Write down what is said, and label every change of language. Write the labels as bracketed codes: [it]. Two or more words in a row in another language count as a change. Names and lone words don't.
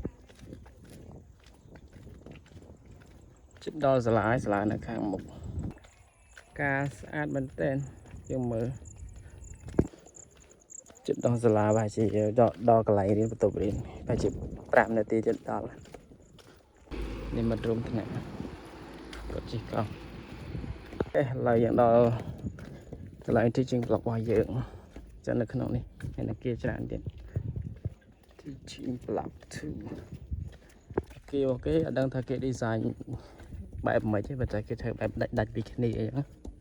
[km] ជិតដល់សាលានៅខាងមុខការស្អាតមែនទែនយើងមើល ជិតដល់សាលាប្រហែលជាដល់កន្លែងរៀនបន្ទប់រៀនប្រហែលជា5 នាទីទៀតដល់នេះមករួមថ្នាក់គាត់ជិះកង់ឥឡូវយើងដល់កន្លែង [en] teaching block [km] របស់យើងចឹងនៅក្នុងនេះមានអគារច្រើនទៀត [en] teaching block [km] 2 គេអត់ដឹងថាគេ design បែបម៉េចទេតែគេធ្វើបែបដាច់ពីគ្នាអីហ្នឹង